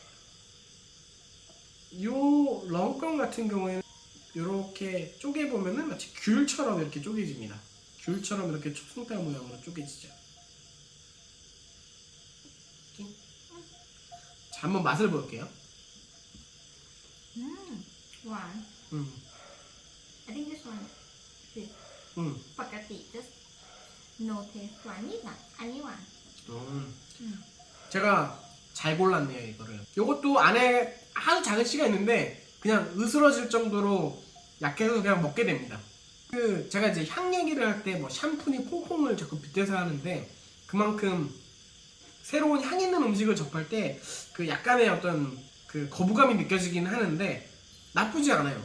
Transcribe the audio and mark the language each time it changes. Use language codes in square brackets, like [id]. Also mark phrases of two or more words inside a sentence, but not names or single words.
[ko] 요 렁껑 같은 경우에는 이렇게 쪼개보면은 마치 귤처럼 이렇게 쪼개집니다. 귤처럼 이렇게 촉순달 모양으로 쪼개지죠. 자, 한번 맛을 볼게요. [en] One. I think this one is ปกติ just no taste. [th] หวานนิดหน่อย อันนี้หวาน [ko] 제가 잘 골랐네요 이거를. 요것도 안에 아주 작은 씨가 있는데 그냥 으스러질 정도로 약해서 그냥 먹게 됩니다. 그 제가 이제 향 얘기를 할 때 뭐 샴푸니 퐁퐁을 자꾸 빗대서 하는데 그만큼 새로운 향 있는 음식을 접할 때 그 약간의 어떤 그 거부감이 느껴지긴 하는데 나쁘지 않아요.